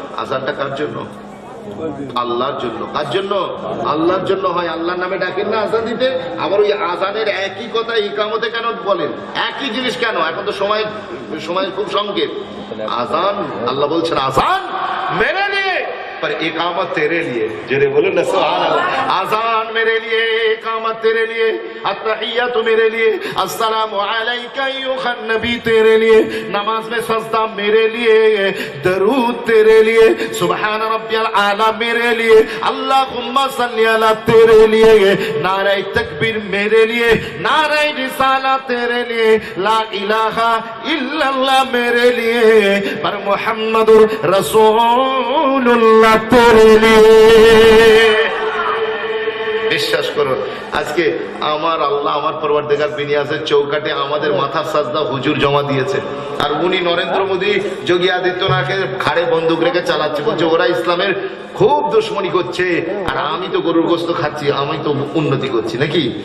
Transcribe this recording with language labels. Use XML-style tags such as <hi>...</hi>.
<bn>আজানটা কার জন্য? আল্লাহর জন্য। কার জন্য? আল্লাহর জন্য হয়। আল্লাহর নামে ডাকেন না আজান দিতে, আবার ওই আজানের একই কথা ইকামতে কেন বলেন? একই জিনিস কেন? এখন তো সময় খুব সংকেত। আজান আল্লাহ বলছেন</bn> <hi>আজান মেরে লিয়ে पर इकामत तेरे लिए। जरे बोलो ना सुभान अल्लाह। आजान मेरे लिए, इकामत तेरे लिए, अत्तहिय्यातु मेरे लिए, अस्सलामु अलैका अय्युहन नबी तेरे लिए, नमाज में सजदा मेरे लिए, दरूद तेरे लिए, सुभान रब्बियल आला मेरे लिए, अल्लाहुम्मा सल्ली अला तेरे लिए, नारे तकबीर मेरे लिए, नारे रिसाला तेरे लिए, ला इलाहा इल्लल्लाह मेरे लिए, पर मुहम्मदुर रसूलुल्लाह तेरे लिए।</hi> <bn>বিশ্বাস করুন আজকে আমার আল্লাহ আমার পরওয়ারদিগার বিনিয়াজের চৌকাঠে আমাদের মাথার সাজদা হুজুর জমা দিয়েছে, আর উনি নরেন্দ্র মোদী যোগী আদিত্যনাথকে ঘাড়ে বন্দুক রেখে চালাচ্ছে। বলছে ওরা ইসলামের খুব দুশমনি করছে আর আমি তো গরুর গোশত খাচ্ছি, আমি তো উন্নতি করছি নাকি?</bn>